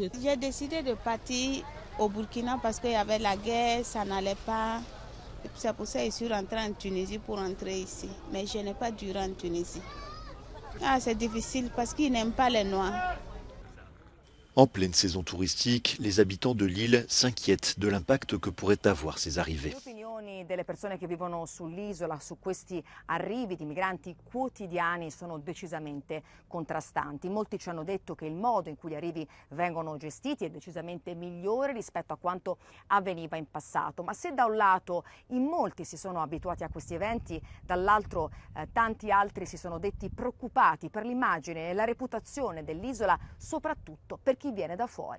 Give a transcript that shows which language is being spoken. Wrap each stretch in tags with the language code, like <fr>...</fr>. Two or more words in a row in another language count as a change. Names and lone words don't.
<fr>J'ai décidé de partir au Burkina parce qu'il y avait la guerre, ça n'allait pas. C'est pour ça que je suis rentrée en Tunisie pour rentrer ici. Mais je n'ai pas duré en Tunisie. C'est difficile parce qu'ils n'aiment pas les Noirs. En pleine saison touristique, les habitants de l'île s'inquiètent de l'impact que pourraient avoir ces arrivées.</fr> <it>Delle persone che vivono sull'isola su questi arrivi di migranti quotidiani sono decisamente contrastanti. Molti ci hanno detto che il modo in cui gli arrivi vengono gestiti è decisamente migliore rispetto a quanto avveniva in passato. Ma se da un lato in molti si sono abituati a questi eventi, dall'altro tanti altri si sono detti preoccupati per l'immagine e la reputazione dell'isola, soprattutto per chi viene da fuori.</it>